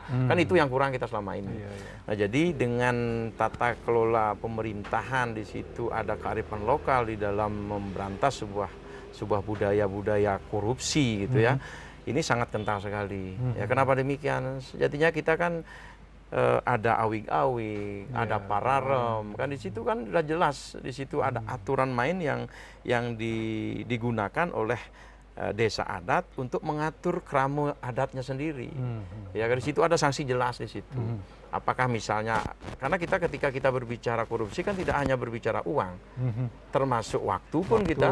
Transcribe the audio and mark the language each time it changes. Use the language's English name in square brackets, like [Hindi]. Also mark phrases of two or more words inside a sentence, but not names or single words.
[Indonesian] Kan itu yang kurang kita selama ini. Nah, jadi dengan tata kelola pemerintahan di situ ada kearifan lokal di dalam memberantas sebuah budaya korupsi gitu ya. Ini sangat kental sekali. Ya, kenapa demikian? Sejatinya kita kan ada awig-awig, ada pararem, kan di situ kan sudah jelas, di situ ada aturan main yang digunakan oleh desa adat untuk mengatur krama adatnya sendiri. Ya, di situ ada sanksi jelas di situ. Apakah misalnya, karena ketika kita berbicara korupsi kan tidak hanya berbicara uang, termasuk waktu pun kita.